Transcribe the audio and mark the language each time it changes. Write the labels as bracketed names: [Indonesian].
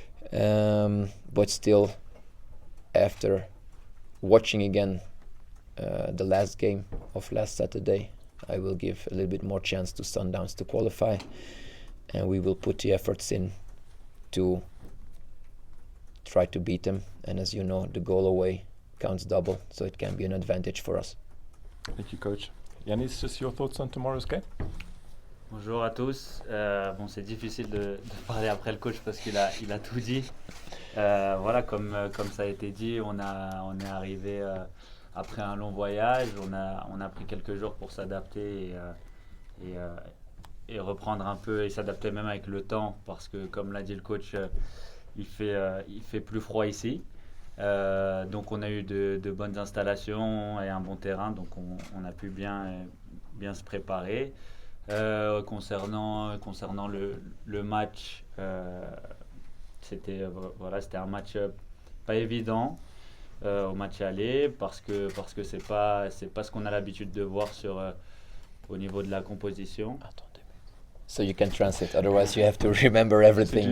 [English] But still, after watching again the last game of last Saturday, I will give a little bit more chance to Sundowns to qualify, and we will put the efforts in to try to beat them. And as you know, the goal away counts double, so it can be an advantage for us. Thank you, Coach. Yanis, just your thoughts on tomorrow's game? [French] Bonjour à tous. Bon, c'est difficile de parler après le coach parce qu'il a tout dit. Voilà, comme ça a été dit, on est arrivé après un long voyage. On a pris quelques jours pour s'adapter et reprendre un peu et s'adapter même avec le temps, parce que comme l'a dit le coach, il fait plus froid ici. Donc on a eu de bonnes installations et un bon terrain, donc on a pu bien se préparer. Concernant le match, c'était un match pas évident au match aller, parce que c'est pas ce qu'on a l'habitude de voir au niveau de la composition. [English] So you can translate, otherwise you have to remember everything.